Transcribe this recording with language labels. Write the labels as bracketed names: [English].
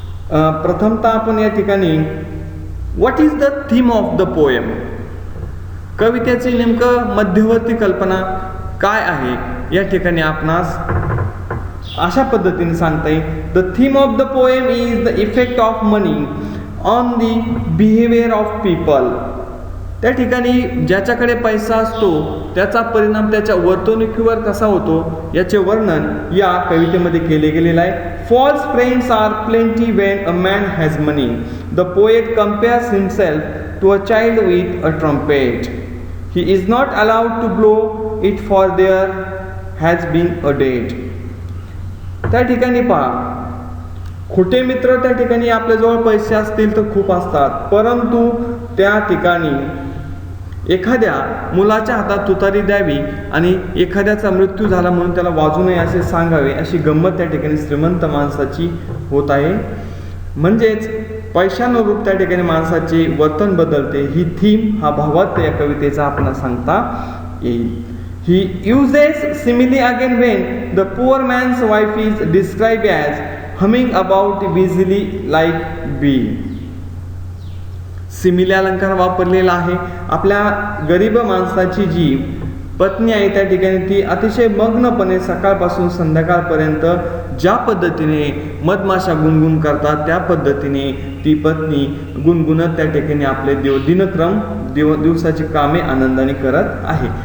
[Marathi] प्रथमतः आपण या ठिकाणी [English] what is the theme of the poem, [Marathi] कवितेची नेमकं मध्यवर्ती कल्पना काय आहे या ठिकाणी आपणास अशा पद्धतीने सांगता येईल. [English] The theme of the poem is the effect of money on the behaviour of people. [Marathi] त्या ठिकाणी ज्याच्याकडे पैसा असतो त्याचा परिणाम त्याच्या वर्तणुकीवर कसा होतो याचे वर्णन या कवितेमध्ये केले गेलेले आहे. [English] False friends are plenty when a man has money. The poet compares himself to a child with a trumpet. He is not allowed to blow it for there has been a debt. [Marathi] त्या ठिकाणी पहा खोटे मित्र त्या ठिकाणी आपल्याजवळ पैसे असतील तर खूप असतात, परंतु त्या ठिकाणी एखाद्या मुलाच्या हातात तुतारी द्यावी आणि एखाद्याचा मृत्यू झाला म्हणून त्याला वाजू नये असे सांगावे, अशी गंमत त्या ठिकाणी श्रीमंत माणसाची होत आहे. म्हणजेच पैशानुरूप त्या ठिकाणी माणसाचे वर्तन बदलते. ही थीम हा भावार्थ या कवितेचा आपल्याला सांगता येईल. [English] He uses simile again when the poor man's wife is described as humming about busily like bee. [Marathi] सिमिले अलंकार वापरलेला आहे. आपल्या गरीब माणसाची जी पत्नी आहे त्या ठिकाणी ती अतिशय मग्नपणे सकाळपासून संध्याकाळपर्यंत ज्या पद्धतीने मधमाशा गुणगुण करतात त्या पद्धतीने ती पत्नी गुणगुणत त्या ठिकाणी आपले दिवसाची कामे आनंदाने करत आहे.